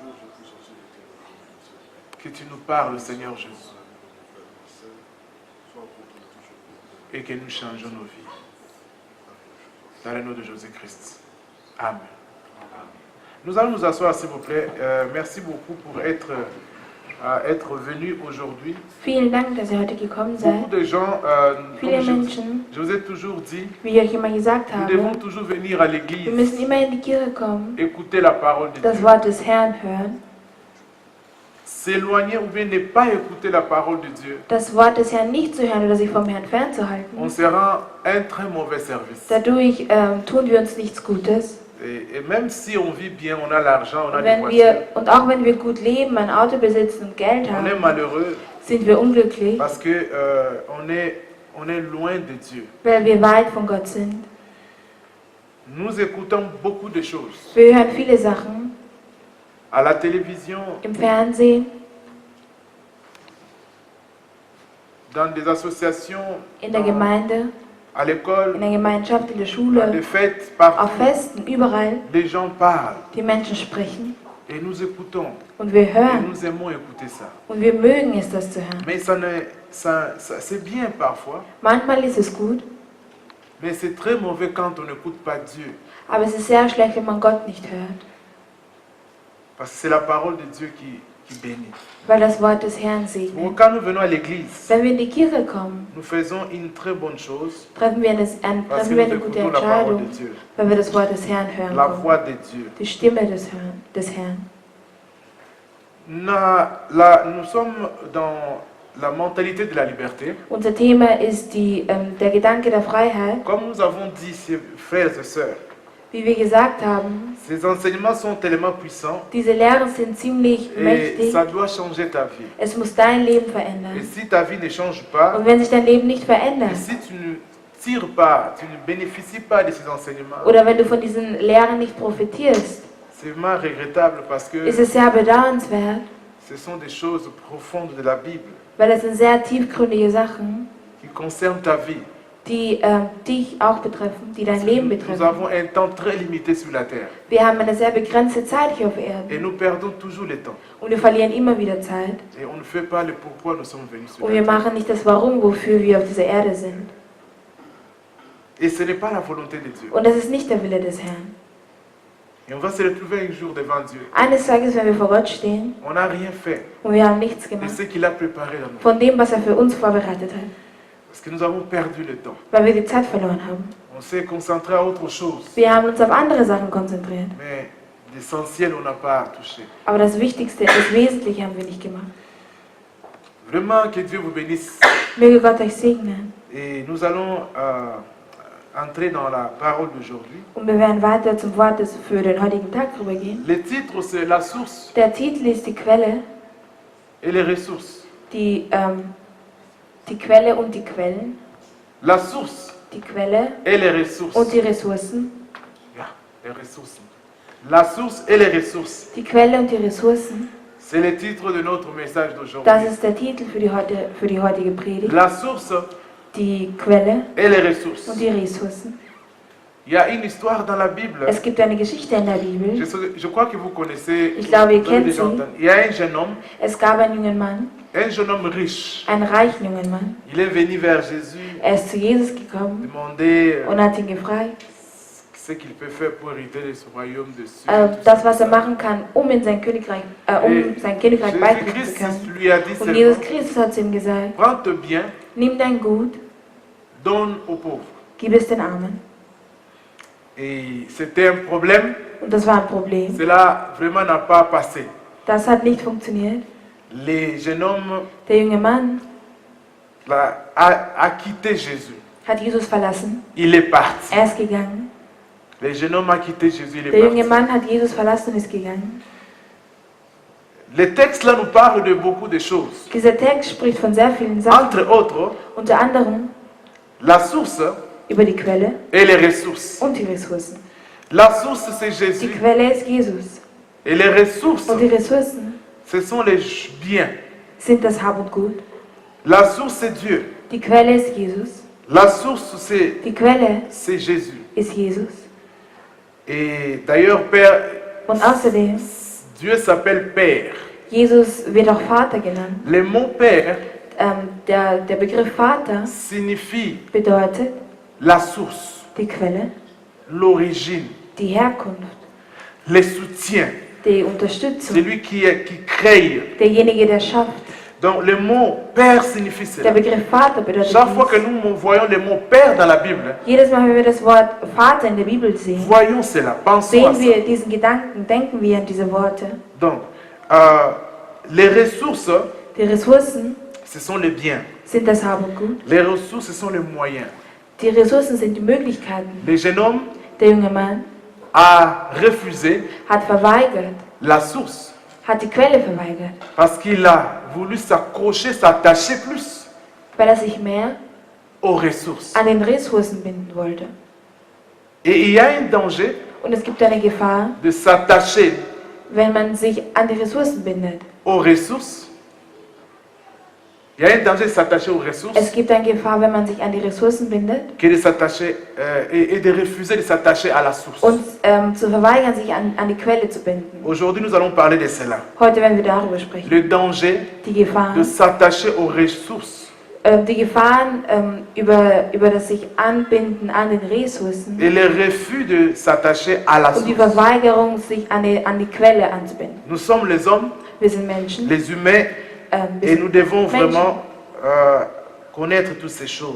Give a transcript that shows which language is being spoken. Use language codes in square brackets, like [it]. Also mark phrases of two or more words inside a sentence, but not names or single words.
[fr] Que tu nous parles, Seigneur Jésus. Et que nous changeons nos vies. Dans le nom de Jésus-Christ. Amen. Nous allons nous asseoir, s'il vous plaît. Merci beaucoup pour être venu aujourd'hui. [de] vielen Dank, dass ihr heute gekommen [fr] Beaucoup [de] seid. [fr] de gens, [de] Viele [fr] comme [de] Menschen, [fr] je vous ai toujours dit, [de] wie ich euch immer gesagt [fr] nous devons [de] habe, [fr] toujours venir à [de] wir [fr] l'église, [de] müssen immer in die Kirche kommen, [fr] écouter la parole de [de] das [fr] Dieu. [de] Wort des Herrn hören, [fr] S'éloigner ou bien ne pas écouter la parole de Dieu, [de] das Wort des Herrn nicht zu hören oder sich vom Herrn [fr] on [de] fernzuhalten. [fr] se rend un très mauvais service. [de] Dadurch tun wir uns nichts Gutes. [fr] Et même si on vit bien, on a l'argent, on a [de] Und, [fr] des [de] wenn [fr] voitures, [de] wir, und auch wenn wir gut leben, ein Auto besitzen und Geld [fr] on est [de] haben, [fr] malheureux [de] sind wir unglücklich, [fr] parce que on est loin de Dieu. [de] weil wir weit von Gott sind. [fr] Nous écoutons beaucoup de choses [de] Wir hören viele Sachen [fr] à la télévision, [de] im Fernsehen, [fr] dans des associations, [de] in der Gemeinde, [fr] à l'école, [de] in der Gemeinschaft, in der [fr] dans [de] Schule, [fr] des fêtes, [de] auf [fr] partout. [de] Festen, überall. [fr] Les gens parlent [de] Die Menschen sprechen [fr] et nous écoutons. [de] und wir [fr] Et [de] hören [fr] nous aimons écouter ça. [de] und wir mögen es, das zu hören. [fr] Mais c'est bien parfois, [de] Manchmal ist es gut, [fr] mais c'est très mauvais quand on n'écoute pas Dieu. [de] aber es ist sehr schlecht, wenn man Gott nicht hört, [fr] Parce que c'est la parole de Dieu qui bénit. [de] weil das Wort des Herrn [fr] Bon, [de] segnet. [fr] quand nous venons à l'église, [de] Wenn wir in die Kirche kommen, [fr] nous faisons une très bonne chose [de] treffen wir eine [fr] parce que [de] gute [fr] nous écoutons la parole de [de] Entscheidung, [fr] Dieu, [de] weil wir das Wort des Herrn hören [fr] la [de] können. [fr] voix de Dieu. [de] Die Stimme des Herrn. [fr] Nous sommes dans la mentalité de la liberté. [de] Unser Thema ist der Gedanke der Freiheit. [fr] Comme nous avons dit, frères et sœurs, [de] Wie wir gesagt haben, [fr] ces enseignements sont tellement puissants [de] diese Lehren sind ziemlich [fr] et [de] mächtig. [fr] ça doit changer ta vie. [de] Es muss dein Leben [fr] Et [de] verändern. [fr] si ta vie ne change pas, [de] Und wenn sich dein Leben nicht [fr] et [de] verändert, [fr] si tu ne tires pas, tu ne bénéficies pas de ces enseignements, [de] oder wenn du von diesen Lehren nicht profitierst, [fr] c'est vraiment regrettable parce que [de] ist es sehr bedauernswert, [fr] ce sont des choses profondes de la Bible [de] weil es sind sehr tiefgründige Sachen, [fr] qui concernent ta vie. [de] die dich auch betreffen, die dein Leben [fr] Nous [de] betreffen. [fr] avons un temps très limité sur la terre [de] Wir haben eine sehr begrenzte Zeit hier auf [fr] et [de] Erden [fr] nous perdons toujours le temps. [de] und wir verlieren immer wieder Zeit [fr] Et on ne fait pas le pourquoi nous sommes venus sur [de] und [fr] la [de] wir [fr] terre. [de] machen nicht das Warum, wofür wir auf dieser Erde sind. [fr] Et ce n'est pas la volonté de Dieu. [de] Und das ist nicht der Wille des Herrn. [fr] Et on va se retrouver un jour devant Dieu. [de] Eines Tages, wenn wir vor Gott stehen [fr] On n'a rien fait [de] und wir haben nichts [fr] de [de] gemacht [fr] ce qu'il a préparé dans nous. [de] von dem, was er für uns vorbereitet hat, [fr] Parce que nous avons perdu le temps. [de] weil wir die Zeit verloren haben. [fr] On s'est concentré à autre chose. [de] Wir haben uns auf andere Sachen konzentriert. [fr] Mais l'essentiel, on n'a pas touché. [de] Aber das Wichtigste, das Wesentliche haben wir nicht gemacht. [fr] Vraiment que Dieu vous bénisse. [de] Möge Gott euch segnen. [fr] Et nous allons entrer dans la parole d'aujourd'hui. [de] Und wir werden weiter zum Wort für den heutigen Tag rübergehen. [fr] Le titre, c'est la source [de] Der Titel ist die Quelle, [fr] et les ressources. [de] die Quelle und die Quellen. [fr] La source [de] Die Quelle [fr] et les ressources. [de] und die Ressourcen. Ja, [fr] les ressources. La source et les ressources. [de] Die Quelle und die Ressourcen. [fr] C'est le titre de notre message [de] Das [fr] d'aujourd'hui. [de] ist der Titel für die heutige Predigt. [fr] La source [de] Die Quelle [fr] et les ressources. [de] und die Ressourcen. [fr] Il y a une histoire dans la Bible. [de] Es gibt eine Geschichte in der Bibel. [fr] Je crois que vous connaissez. [de] Ich glaube, ihr [fr] vous avez [de] kennt [fr] déjà [de] sie. [fr] entendu. Il y a un jeune homme riche. [de] einen reichen jungen Mann. [fr] Il est venu vers Jésus, [de] Er ist zu Jesus gekommen [fr] demander [de] und hat ihn gefragt, [fr] ce qu'il peut faire pour hériter de ce royaume de Dieu. [de] das, was er machen kann, um sein Königreich beibringen zu [fr] Jésus-Christ [de] können. [fr] lui a dit [de] Und Jesus [fr] seulement, [de] Christus hat zu ihm gesagt, [fr] prends tes biens, [de] nimm dein Gut, [fr] donne aux pauvres. [de] gib es den Armen. [fr] Et c'était un problème, [de] Und das war ein Problem. [fr] cela vraiment n'a pas passé. [de] Das hat nicht funktioniert. [fr] Le jeune homme [de] Der junge Mann [fr] a quitté Jésus. [de] hat Jesus verlassen. [fr] Il est parti. [de] Er ist gegangen. [fr] Le jeune homme a quitté Jésus, il est [de] Der junge [fr] parti. [de] Mann hat Jesus verlassen und ist gegangen. [fr] Le texte là nous parle de beaucoup de choses. [de] Dieser Text spricht von sehr vielen Sachen. [fr] Entre autres, [de] Unter anderem [fr] la source [de] über die Quelle [fr] et les ressources. [de] und die Ressourcen. [fr] La source, c'est [de] Die [fr] Jésus. [de] Quelle ist Jesus. [fr] Et les ressources, [de] Und die Ressourcen [fr] ce sont les biens. [de] sind das Hab und Gut. [fr] La source, c'est Dieu. [de] Die Quelle ist Jesus. [fr] La source, [de] Die Quelle [fr] c'est Jésus. [de] ist Jesus. [fr] Et d'ailleurs, Père, [de] Und außerdem, [fr] Dieu s'appelle Père. [de] Jesus wird auch Vater genannt. [fr] Le mot Père [de] Der Begriff Vater [fr] signifie [de] bedeutet [fr] la source, [de] die Quelle, [fr] l'origine, [de] die Herkunft, [fr] le soutien, [de] die Unterstützung, [fr] celui qui crée. [de] derjenige, der schafft. [fr] Donc le mot Père signifie [de] Der [fr] cela. [de] Begriff Vater bedeutet [fr] Chaque fois que [de] dies. [fr] nous voyons le mot Père dans la Bible, [de] Jedes Mal, wenn wir das Wort Vater in der Bibel sehen, [fr] voyons cela, pensons à [de] sehen [fr] ça. [de] wir diesen Gedanken, denken wir an diese Worte. [fr] Donc, les ressources, [de] Die Ressourcen [fr] ce sont les biens. [de] sind das Hab und Gut. [fr] Les ressources, ce sont les moyens. [de] Die Ressourcen sind die Möglichkeiten. [fr] Le jeune homme [de] Der junge Mann [fr] a refusé [de] hat verweigert, [fr] la source [de] hat die Quelle verweigert, [fr] parce qu'il a voulu s'accrocher, s'attacher plus [de] weil er sich mehr [fr] aux ressources. [de] an den Ressourcen binden wollte. [fr] Et il y a un danger [de] Und es gibt eine Gefahr, [fr] de s'attacher [de] wenn man sich an die Ressourcen bindet. [fr] aux ressources. Il y a un danger de s'attacher aux ressources [de] Es gibt eine Gefahr, wenn man sich an die Ressourcen bindet [fr] que de s'attacher et de refuser de s'attacher à la source. [de] und zu verweigern, sich an die Quelle zu binden. [fr] Aujourd'hui, nous allons parler de cela. [de] Heute werden wir darüber sprechen. [fr] Le danger [de] Die Gefahren, [fr] de s'attacher aux ressources [de] die Gefahren über das sich anbinden an den Ressourcen [fr] et le refus de s'attacher à la [de] und die [fr] source. [de] Verweigerung, sich an die Quelle anzubinden. [fr] Nous sommes les hommes, [de] Wir sind Menschen. [fr] les humains, [de] Wir [fr] et [de] sind [fr] nous devons [de] Menschen. [fr] vraiment connaître toutes ces choses.